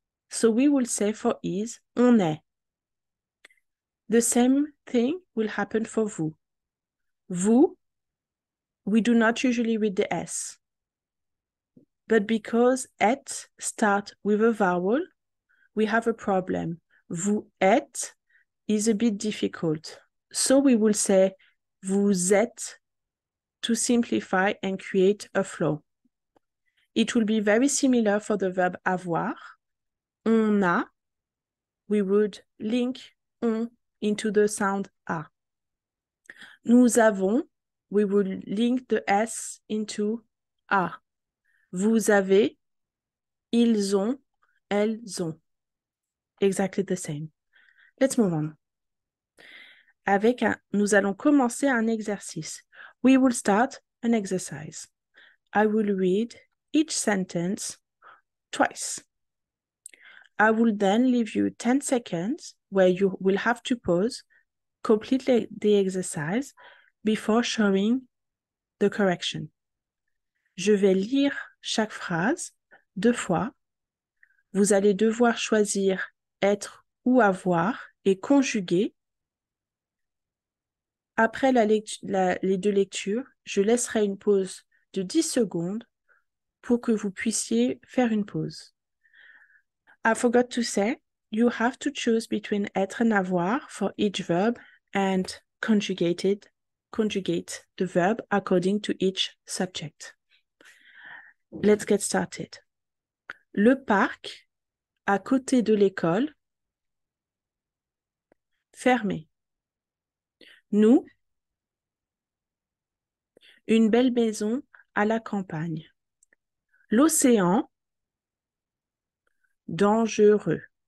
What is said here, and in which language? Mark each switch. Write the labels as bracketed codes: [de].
[en] So we will say for is, [fr] on est. [en] The same thing will happen for vous. Vous, we do not usually read the S. But because et start with a vowel, we have a problem. Vous êtes is a bit difficult. So we will say vous êtes to simplify and create a flow. It will be very similar for the verb avoir. [fr] On a, [en] we would link on into the sound a. Nous avons, we would link the S into a. Vous avez, ils ont, elles ont. Exactly the same. Let's move on. [fr] Nous allons commencer un exercice. [en] We will start an exercise. I will read each sentence twice. I will then leave you 10 seconds where you will have to pause, complete the exercise before showing the correction. [fr] Je vais lire chaque phrase 2 fois. Vous allez devoir choisir être ou avoir et conjuguer. Après les 2 lectures, je laisserai une pause de 10 secondes pour que vous puissiez faire une pause. [en] I forgot to say, you have to choose between être and avoir for each verb and conjugate the verb according to each subject. Let's get started. [fr] Le parc, à côté de l'école, fermé. Nous, une belle maison à la campagne. L'océan, dangereux.